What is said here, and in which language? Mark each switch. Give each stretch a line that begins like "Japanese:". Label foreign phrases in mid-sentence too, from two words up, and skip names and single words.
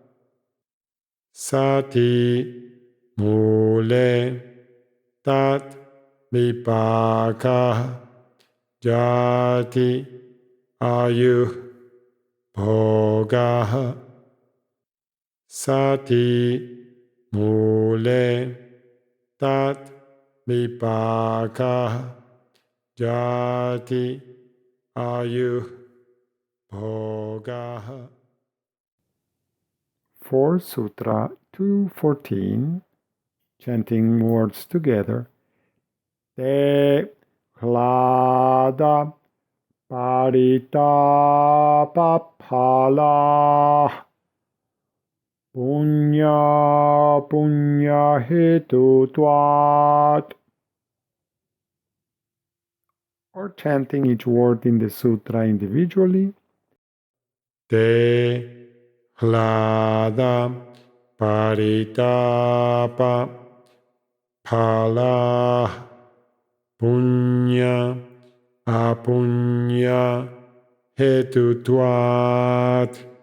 Sanskrit: Sati mule tat vipaka jati ayu bhoga. Sati mule tat vipaka jati ayu bhoga.
English: For Sutra 214, chanting words together.
Sanskrit: Te hlada paritapaphala punya punya hetutvat.
English: Or chanting each word in the sutra individually.
Sanskrit: Te hlada paritapa phala punya apunya hetutvat.